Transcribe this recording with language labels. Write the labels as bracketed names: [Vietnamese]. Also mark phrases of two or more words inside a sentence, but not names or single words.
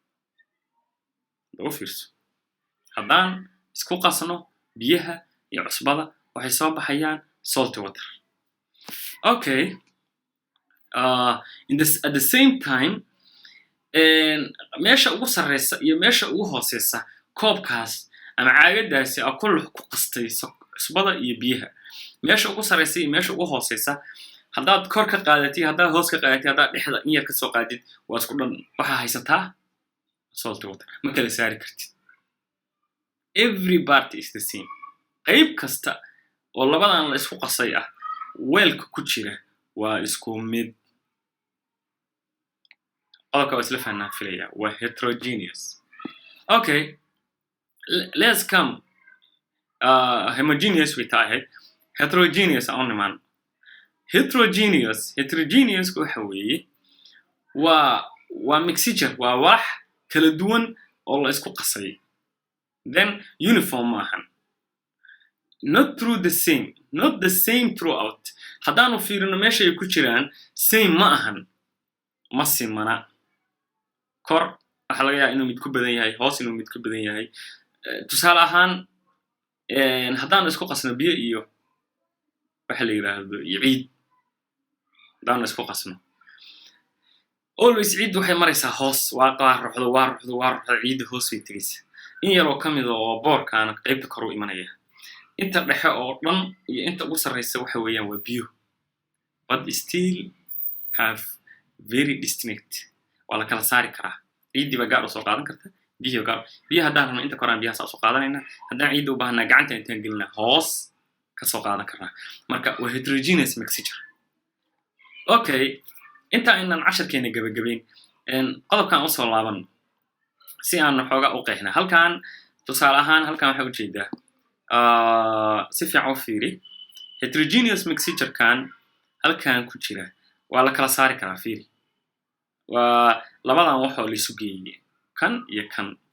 [Somali] u fiirso haddaan isku qasno biyaha iyo cusbada waxay soo baxayaan [English] salt water okay at the same time [Somali] meesha ugu sarreysa iyo meesha ugu hooseysa koobkaas ama caagadaasi a ku qastay cusbada iyo biyaha meesha ugu sarreysa iyo meesha ugu hooseysa haddaad kor ka qaadatid haddaad hoos ka qaadatid haddaad dhexda in yar ka soo qaadid waa isku dhan waxaa haysataa [English] salt water [Somali] ma kala saari kartid [English] every part is the same [Somali] qayb kasta oo labadan la isku qasay ah weelka ku jira waa isku mid qodobka waa isla fahnaa filaya waa heterogeneous [English] okay let's come homogeneous [Somali] way tahay heterogeneous on niman heterogeneous waxa weeye waa mixture waa wax kala duwan oo la isku qasay [English] then uniform [Somali] maahan [English] not the same throughout [Somali] haddaanu fiirino meesha ay ku jiraan same ma ahan ma simana kor waxaa laga yaabaa inuu mid ku badan yahay hoos inuu mid ku badan yahay tusaale ahaan haddaanu isku qasno biyo iyo waxa la yidhaahdo iyo ciid haddaanu isku qasno always ciid waxay maraysaa hoos waa ruxdo ciidda hoos bay tegaysa in yaroo ka mid oo boorkaana qaybta kor u imanaya inta dhexe oo dhan iyo inta ugu sarreysa waxa weeyaan waa biyo [English] but still have very distinct [Somali] waa la kala saari karaa ciiddii baa gaar u soo qaadan karta biyaha haddaan rabno inta koraan biyaha saa soo qaadanaynaa haddaan ciidda u baahanaa gacanta intaan gelinaa hoos ka soo qaadan karnaa marka waa [English] heterogeneous mixture [Somali] okay inta aynaan casharkeena gabagabayn qodobkaan usoo laaban si aan xoogaa u qeexna halkaan tusaale ahaan halkaan waxaa ujeedaa si fiican u fiiri [English] heterogeneous mixture-kan [Somali] halkaan ku jira waa la kala saari karaa fiiri waa labadan waxoo la isu geeyey kan iyo kan